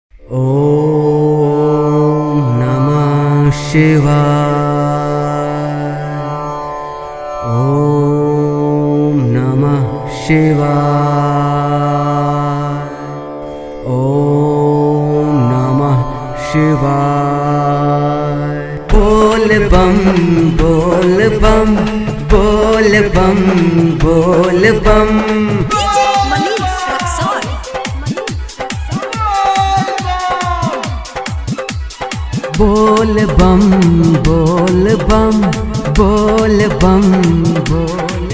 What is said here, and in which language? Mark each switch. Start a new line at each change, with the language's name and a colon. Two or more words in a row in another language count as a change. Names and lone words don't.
Sanskrit: ओम नमः शिवाय। ओम नमः शिवाय। ओम नमः शिवाय।
Hindi: बोल बम बोल बम बोल बम बोल बम। बोल बम बोल बम बोल बम बोल।